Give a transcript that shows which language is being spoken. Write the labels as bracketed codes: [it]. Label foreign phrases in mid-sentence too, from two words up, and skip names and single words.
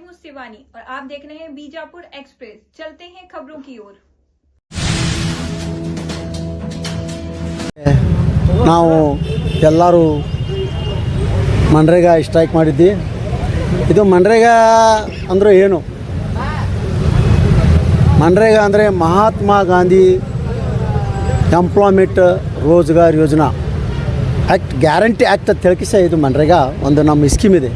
[hi] शिवानी और आप देख रहे हैं बीजापुर एक्सप्रेस। चलते हैं खबरों की ओर। [kn] ನಾವು ಎಲ್ಲರೂ ಮನ್ರೇಗಾ ಸ್ಟ್ರೈಕ್ ಮಾಡಿದ್ವಿ. ಇದು ಮನ್ರೇಗಾ ಅಂದರೆ ಏನು? ಮನ್ರೇಗಾ ಅಂದರೆ ಮಹಾತ್ಮ ಗಾಂಧಿ ಎಂಪ್ಲಾಯ್ಮೆಂಟ್ ರೋಜ್ಗಾರ್ ಯೋಜನಾ ಆ್ಯಕ್ಟ್, ಗ್ಯಾರಂಟಿ ಆ್ಯಕ್ಟ್ ಅಂತ ಹೇಳ್ಕಿಸ ಇದು ಮನ್ರೇಗಾ ಒಂದು ನಮ್ಮ ಸ್ಕೀಮ್ ಇದೆ.